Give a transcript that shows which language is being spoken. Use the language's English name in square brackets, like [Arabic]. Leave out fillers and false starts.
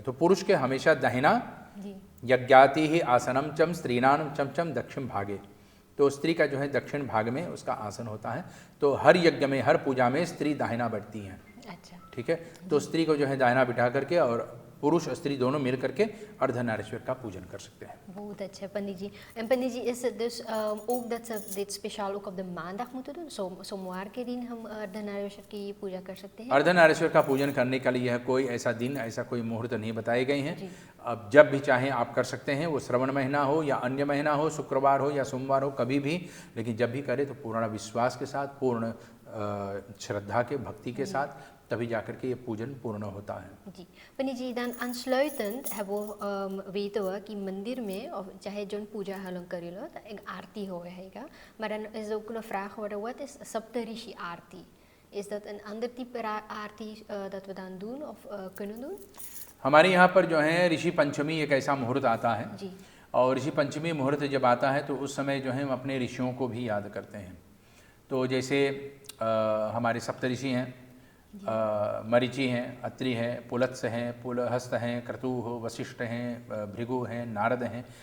[Hindi] तो पुरुष के हमेशा दाहिना, यज्ञाति ही आसनम चम स्त्रीणाम चम चम दक्षिण भागे। तो स्त्री का जो है दक्षिण भाग में उसका आसन होता है। तो हर यज्ञ में, हर पूजा में स्त्री दाहिना बैठती हैं। अच्छा, ठीक है। तो स्त्री को जो है दाहिना बिठा करके और पुरुष और स्त्री दोनों मिल करके अर्धनारीश्वर का पूजन कर सकते हैं। बहुत अच्छा पंडित जी। [Dutch] En पंडित जी, is het dus ook dat ze dit speciaal ook op de maandag moeten doen? [Hindi] सोमवार के दिन हम अर्धनारीश्वर की पूजा कर सकते हैं? अर्धनारीश्वर का पूजन करने के लिए कोई ऐसा दिन, ऐसा कोई मुहूर्त नहीं बताए गए हैं। अब जब भी चाहें आप कर सकते हैं, वो श्रवण महीना हो या अन्य महीना हो, शुक्रवार हो या सोमवार हो, कभी भी। लेकिन जब भी करें तो पूर्ण विश्वास के साथ, पूर्ण श्रद्धा के, भक्ति के साथ, तभी जाकर के ये पूजन पूर्ण होता है। जी पंडित जी, [Dutch] dan aansluitend weten we [Hindi] कि मंदिर में of चाहे जो पूजा हम करें तो एक आरती होगा, [Dutch] maar dan is ook een vraag geworden, wat is Saptarishi [Hindi] Aarti? [Dutch] Is dat een ander type आरती dat we dan doen of kunnen doen? [Hindi] हमारे यहाँ पर जो है ऋषि पंचमी एक ऐसा मुहूर्त आता है जी। और ऋषि पंचमी मुहूर्त जब आता है तो उस समय जो है हम अपने ऋषियों को भी याद करते हैं। तो जैसे हमारे सप्तऋषि हैं, मरीचि हैं, अत्रि हैं, पुलत्स हैं, पुलहस्त हैं, क्रतु हो, वशिष्ठ हैं, भृगु हैं, नारद हैं।